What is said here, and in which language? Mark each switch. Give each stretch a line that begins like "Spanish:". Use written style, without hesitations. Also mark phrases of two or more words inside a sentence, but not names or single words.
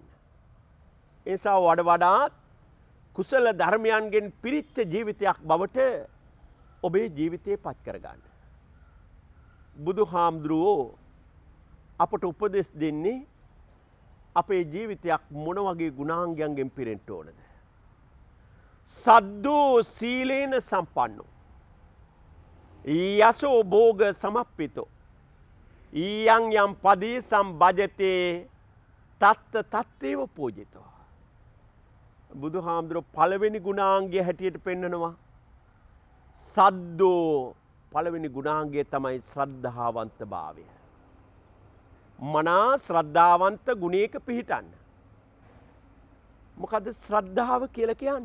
Sinhala: ඒ නිසා වඩාත් කුසල ධර්මයන්ගෙන් පිරිච්ච ජීවිතයක් බවට ඔබේ ජීවිතය පත් කරගන්න. බුදුහාමුදුරුවෝ අපට උපදෙස් දෙන්නේ අපේ ජීවිතයක් මොන වගේ ගුණාංගයන්ගෙන් පිරෙන්න ඕනද?
Pali: සද්දෝ සීලේන සම්පන්නෝ යසෝ භෝග සමප්පිතෝ ඊයං යම් පදී සම්බජතේ තත්ත තත්තේව පූජිතෝ.
Sinhala: බුදුහාමුදුරුවෝ පළවෙනි ගුණාංගය හැටියට පෙන්නනවා සද්දෝ. පළවෙනි ගුණාංගය තමයි ශ්‍රද්ධාවන්ත භාවය. මනා ශ්‍රද්ධාවන්ත ගුණයක පිහිටන්න. මොකද ශ්‍රද්ධාව කියලා කියන්නේ?